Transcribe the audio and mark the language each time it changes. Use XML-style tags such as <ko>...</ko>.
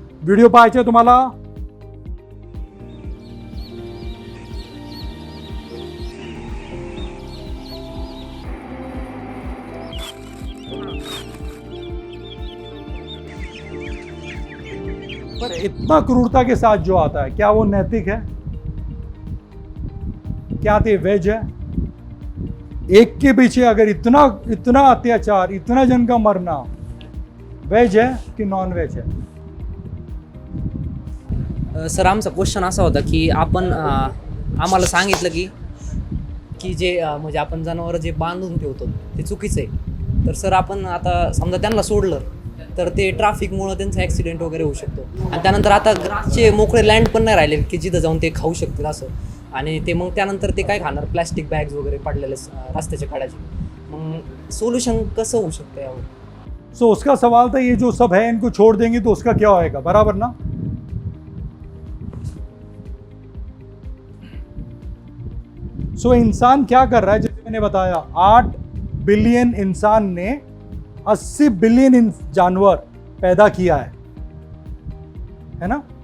<mr>Video पाहायचे तुम्हाला,</mr> <hi>पर इतना क्रूरता के साथ जो आता है, क्या वो नैतिक है? क्या ते वेज है? एक के पीछे अगर इतना इतना अत्याचार, इतना जन का मरना, वेज है की नॉन वेज है?</hi> <mr>सर आमचा क्वेश्चन असा होता की आपण आम्हाला सांगितलं की जे म्हणजे आपण जनावरं जे बांधून ठेवतो ते चुकीचं आहे, तर सर आपण आता समजा त्यांना सोडलं तर ते ट्रॅफिकमुळं त्यांचा ॲक्सिडेंट वगैरे होऊ शकतो, आणि त्यानंतर आता ग्रासचे मोकळे लँड पण नाही राहिले की जिथं जाऊन ते खाऊ शकतील असं, आणि ते मग त्यानंतर ते काय खाणार, प्लॅस्टिक बॅग्स वगैरे पडलेले रस्त्याच्या कडाचे, मग सोल्युशन कसं होऊ शकतं यावर?</mr> <hi>सो उसका सवाल था ये जो सब है इनको छोड़ देंगे तो उसका क्या होएगा, बराबर ना? सो इंसान क्या कर रहा है, जैसे मैंने बताया 8 बिलियन इंसान ने 80 बिलियन जानवर पैदा किया है ना?</hi>